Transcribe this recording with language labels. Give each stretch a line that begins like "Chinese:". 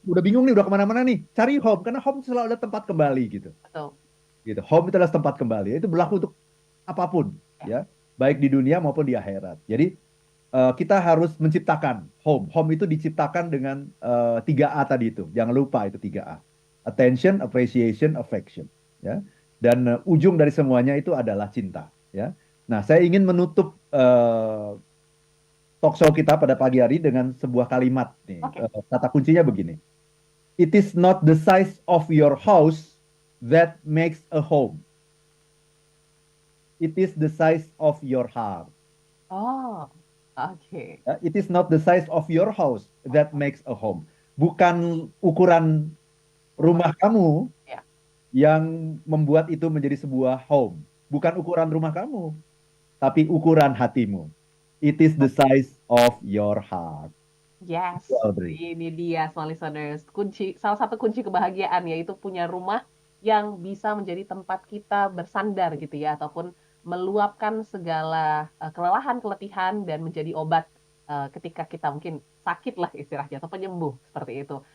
Indonesian: Udah bingung nih, udah kemana-mana nih, cari home karena home selalu ada tempat kembali gitu. betul. Gitu. Home itu adalah tempat kembali. Itu berlaku untuk apapun, Ya, ya, baik di dunia maupun di akhirat. Jadi kita harus menciptakan home. Home itu diciptakan dengan 3A tadi itu. Jangan lupa itu 3A.
English: Attention, appreciation, affection.
Indonesian: Ya. Dan ujung dari semuanya itu adalah cinta. Ya. Nah, saya ingin menutup talk show kita pada pagi hari dengan sebuah kalimat nih. oke. Kata kuncinya begini.
English: It is not the size of your house that makes a home. It is the size of your heart.
Indonesian: Oh, oke.
English: Ya, it is not the size of your house that makes a home.
Indonesian: Bukan ukuran Rumah. rumah kamu Ya, yang membuat itu menjadi sebuah home. Bukan ukuran rumah kamu, tapi ukuran hatimu.
English: It is the size of your heart. yes,
Indonesian: Itu, Audrey. ini dia
English: small listeners.
Indonesian: Salah satu kunci kebahagiaan yaitu punya rumah yang bisa menjadi tempat kita bersandar gitu ya, ataupun meluapkan segala kelelahan, keletihan dan menjadi obat ketika kita mungkin sakit lah istilahnya atau penyembuh seperti itu.